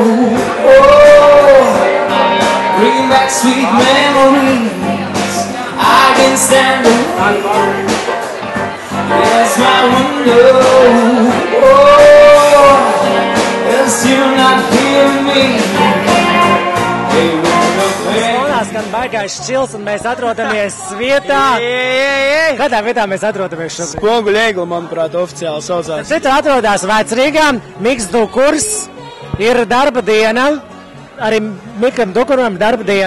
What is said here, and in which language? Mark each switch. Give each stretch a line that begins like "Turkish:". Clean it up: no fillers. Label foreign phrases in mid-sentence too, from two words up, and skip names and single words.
English: Oh, bring back sweet memories. I can stand the wind against my window. Oh, else you're not hearing me.
Latvian: Skan baigais čils, un mēs atrodamies vietā. Kādā vietā mēs atrodamies šobrīd? Spoguļu Egla, manuprāt, oficiāli saucās. Citu atrodas Vecrīgā, Miks Dukurs, ir darba diena, arī Mikam Dukuram darba diena.